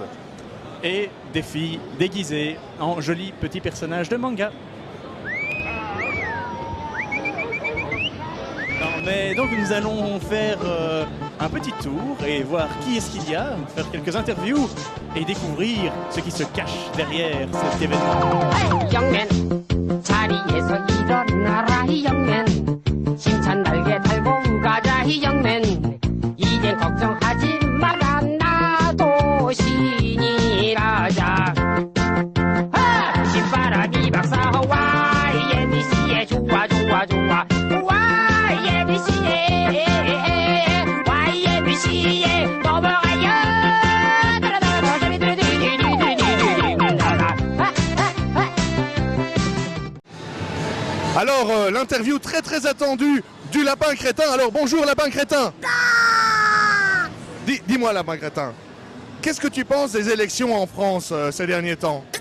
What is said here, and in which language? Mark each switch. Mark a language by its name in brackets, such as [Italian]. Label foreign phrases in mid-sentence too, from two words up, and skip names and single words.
[French] Et des filles déguisées en jolis petits personnages de manga. Non, mais donc nous allons faire un petit tour et voir qui est-ce qu'il y a, faire quelques interviews et découvrir ce qui se cache derrière cet événement. [Korean] 영맨 자리에서 일어나라 이 영맨 힘찬 날개 달고 가자 이 영맨 이젠 걱정하지 마라 나도 신이라자 신바람이 박사와 예비씨에 좋아 좋아 좋아 와 예비씨에 와 예비씨에 넘어가요 [French] Alors, l'interview très attendue du lapin crétin. Alors, bonjour lapin crétin. Dis-moi lapin crétin, qu'est-ce que tu penses des élections en France ces derniers temps?